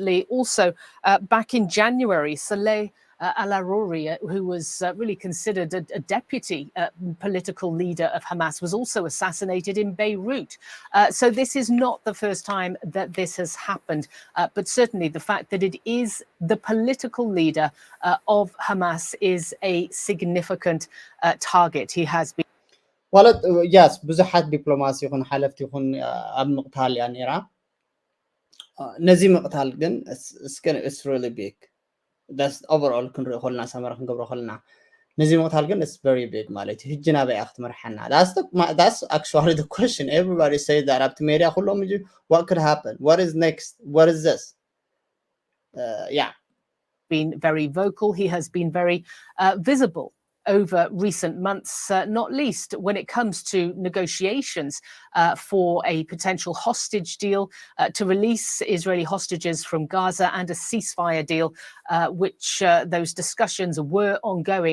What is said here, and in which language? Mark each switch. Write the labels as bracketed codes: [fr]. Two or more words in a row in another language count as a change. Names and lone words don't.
[en] Also, back in January, Saleh al-Aruri, who was really considered a deputy political leader of Hamas, was also assassinated in Beirut. So this is not the first time that this has happened, but certainly the fact that it is the political leader of Hamas is a significant target. He has been. Well, yes, [ti] ብዙሓት ዲፕሎማሲ ይኹን ሓለፍቲ ይኹን ኣብ ምቕታል እያ ነይራ ነዚ ምቕታል ግን [en] it's really big. That's overall [ti] ክንሪኦ ከለና ሰመራ ክንገብሮ ከለና ነዚ ምቕታል ግን [en] it's very big [ti] ማለት እዩ ሕጂ ናበይ ኢኻ ክትመርሐና [en] that's actually the question. Everybody says that [ti] ኣብቲ ሜድያ ኩሎም [en] what could happen, what is next, what is this? Yeah, been very vocal. He has been very visible over recent months, not least when it comes to negotiations for a potential hostage deal to release Israeli hostages from Gaza and a ceasefire deal, which those discussions were ongoing.